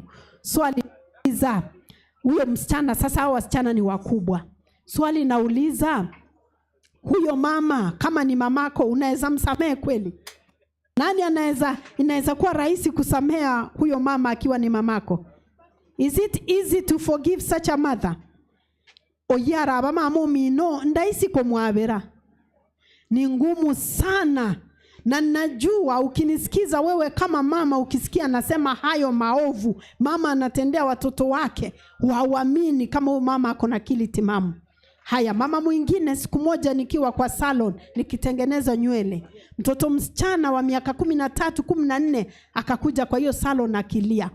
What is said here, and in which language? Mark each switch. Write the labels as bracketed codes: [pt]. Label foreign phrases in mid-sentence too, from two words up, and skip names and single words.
[sw] Swali nauliza, huyo msichana, sasa hao wasichana ni wakubwa. Swali nauliza, huyo mama kama ni mamako unaweza msamehe kweli? Nani inaweza kuwa rahisi kusamea huyo mama akiwa ni mamako? [en] Is it easy to forgive such a mother? [guz] Oyara abamama mino ndaisi kumwabera. [sw] Ni ngumu sana. Na najua ukinisikiza wewe kama mama, ukisikia nasema hayo maovu mama anatendea watoto wake, hauamini kama huyo mama ako na akili timamu. Haya, mama mwingine, siku moja nikiwa kwa salon nikitengeneza nywele, mtoto msichana wa miaka 13, 14 akakuja kwa hiyo salon akilia.